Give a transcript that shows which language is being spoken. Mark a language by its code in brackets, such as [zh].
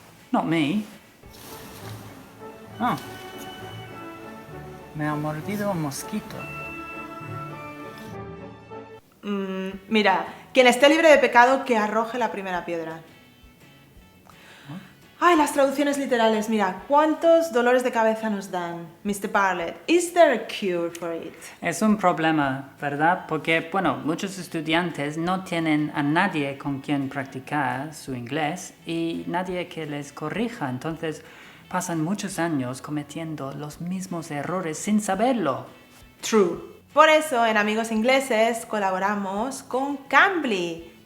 [en] Not me. [es] Oh. Me ha mordido un mosquito. Mira, quien esté libre de pecado, que arroje la primera piedra. Ay, las traducciones literales, mira, ¿cuántos dolores de cabeza nos dan? [en] Mr. Bartlett, is there a cure for it? [es] Es un problema, ¿verdad? Porque, bueno, muchos estudiantes no tienen a nadie con quien practicar su inglés y nadie que les corrija. Entonces, pasan muchos años cometiendo los mismos errores sin saberlo. True. Por eso, en Amigos Ingleses colaboramos con Cambly.